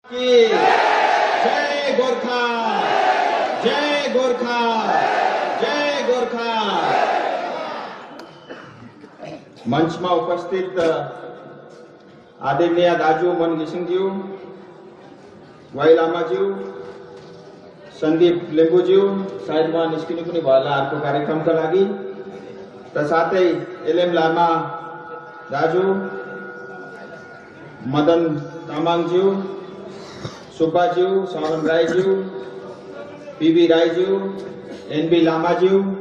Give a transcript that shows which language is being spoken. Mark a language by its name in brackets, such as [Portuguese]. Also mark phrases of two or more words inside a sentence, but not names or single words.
[Nepali] की जय गोरखा, जय गोरखा, जय गोरखा। [Hindi] मंच में उपस्थित [Nepali] आदरणीय दाजु मन घिसिङज्यू, वाई लामाज्यू, सन्दीप लेम्बुज्यू, सायद उहाँ निस्किनु पनि भयो होला अर्को कार्यक्रमका लागि, र साथै एलएम लामा दाजु, मदन तामाङज्यू, सुब्बाज्यू, सावन राईज्यू, पीबी राईज्यू, एनबी लामाज्यू,